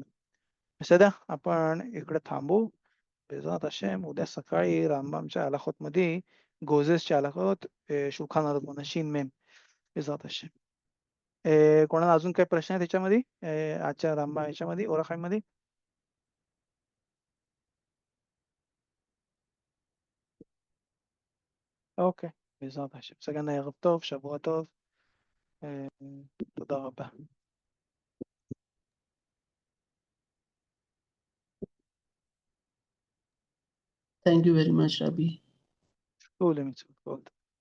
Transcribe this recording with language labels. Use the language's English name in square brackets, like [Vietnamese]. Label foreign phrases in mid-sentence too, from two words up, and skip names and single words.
[Marathi] सध्या आपण इकडे थांबू. [Hebrew] בעזרת השם [Marathi] उद्या सकाळी रामबामच्या अलाखोत मध्ये गोझेसच्या अलाखोत [Hebrew] שולחן ערוך שין מם בעזרת השם. [Marathi] कोणाला अजून काही प्रश्न आहे त्याच्यामध्ये आजच्या रामबाम याच्यामध्ये ओरखाई मध्ये? [Hebrew] אוקיי, בעזרת השם. סגן ערב טוב, שבוע טוב. תודה רבה. [English] Thank you very much, Rabbi. [Hebrew] שכחו למצוות.